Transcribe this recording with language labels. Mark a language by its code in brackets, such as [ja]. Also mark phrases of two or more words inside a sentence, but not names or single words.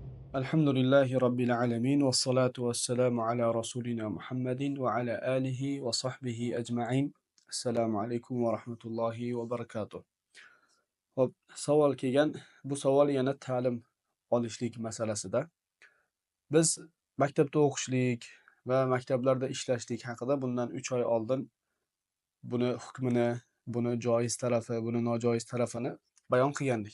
[ar] الحمد لله رب العالمين والصلاة والسلام على رسولنا محمد وعلى آله وصحبه أجمعين. السلام عليكم ورحمة الله وبركاته. [uz] Hop, savol kelgan. Bu savol yana ta'lim olishlik masalasida. Biz maktabda o'qishlik va maktablarda ishlashlik haqida bundan 3 oy oldin buni hukmini, buni joiz tarafi, buni nojoiz tarafini bayon qilgandik.